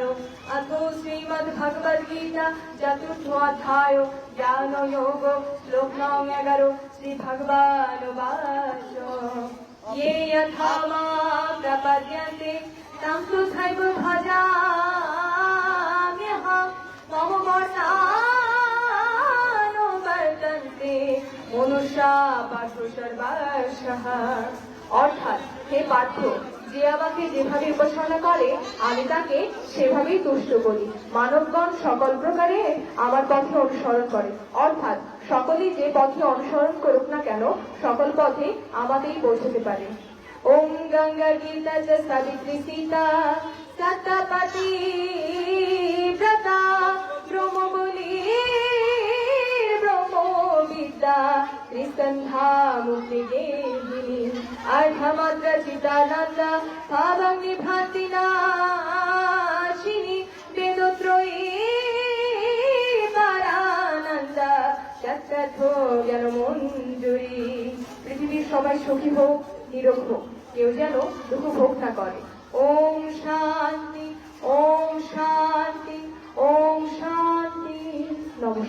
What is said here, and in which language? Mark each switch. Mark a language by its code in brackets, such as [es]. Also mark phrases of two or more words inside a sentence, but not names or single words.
[sa] अथो श्रीमद्भगवद्गीता चतुर्थ अध्याय ज्ञान योग श्लोक नং 11 श्री भगवानुवाच ये यथा मां प्रपद्यन्ते तं तथैव भजाम्यहं मम वर्तानुवर्तन्ते मनुष्या पार्थो सर्वशः। [bn] অর্থাৎ হে পার্থ, যে আমাকে যেভাবে উপাসনা করে আমি তাকে সেভাবেই তুষ্ট করি। মানবগণ সকল প্রকারে আমার পথে অনুসরণ করে, অর্থাৎ সকলেই যে পথে অনুসরণ করুক না কেন সকল পথে আমাকেই পৌঁছতে পারে। [sa] ওম গঙ্গা গীতা চ সাবিত্রী সীতা সত্যপতি ব্রতা ব্রহ্মবলি ব্রহ্মবিদ্যা ত্রিসন্ধ্যা মুক্তিগেহিনী अर्धमात्र चिदानन्द भावग्नि भातिनाशिनी वेदोत्रयी परानन्द तत्तथो জ্ঞানমঞ্জুরি। [bn] পৃথিবীর সবাই সুখী হোক, নিরোগ হোক, কেউ যেন দুঃখ ভোগ না করে। [sa] ওম শান্তি, ওম শান্তি, ওম শান্তি। নমস্কার।